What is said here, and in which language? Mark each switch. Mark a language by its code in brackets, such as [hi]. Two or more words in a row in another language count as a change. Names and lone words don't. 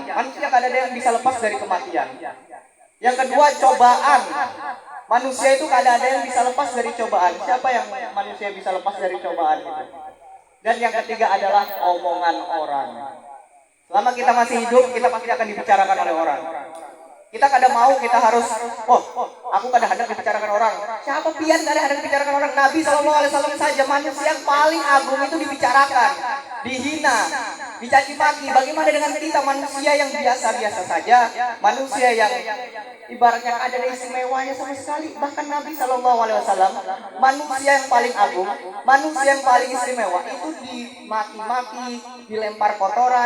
[id] Manusia kada ada yang bisa lepas dari kematian. Yang kedua cobaan. Manusia itu kada ada yang bisa lepas dari cobaan. Siapa yang manusia bisa lepas dari cobaan itu? Dan yang ketiga adalah omongan orang. Selama kita masih hidup, kita pasti akan dibicarakan oleh orang. Kita kada mau, kita harus, aku kada hendak dibicarakan orang. [bjn] Siapa pian kada hendak dibicarakan orang? [id] Nabi SAW saja manusia yang paling agung itu dibicarakan, dihina, dicaci maki. Bagaimana dengan kita manusia yang biasa-biasa saja, manusia yang ibaratnya ada istimewanya sama sekali. Bahkan Nabi SAW, manusia yang paling agung, manusia yang paling istimewa itu dimaki-maki, dilempar kotoran.